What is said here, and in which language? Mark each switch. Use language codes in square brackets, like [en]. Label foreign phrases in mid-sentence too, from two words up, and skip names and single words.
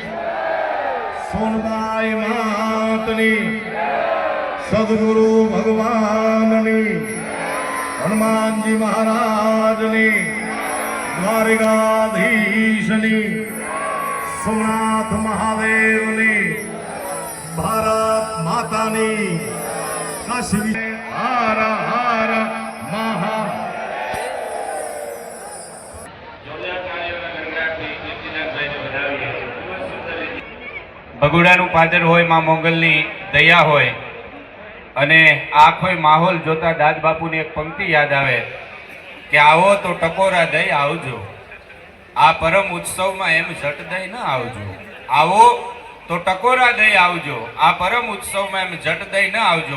[gu] સોનબાઈ માતની સદગુરુ ભગવાનની હનુમાનજી મહારાજની દ્વારિકાધીશની સોમનાથ મહાદેવની ભારત માતાની કાશી હાર હાર મહા ભગુડાનું પાદર હોય માં મોગલની દયા હોય અને આખો માહોલ જોતા દાદ બાપુની એક પંક્તિ યાદ આવે કે આવો તો ટકોરા દઈ આવજો, આ પરમ ઉત્સવમાં એમ ઝટ દઈ ન આવજો, આવો તો ટકોરા દઈ આવજો, આ પરમ ઉત્સવમાં એમ ઝટ દઈ ન આવજો.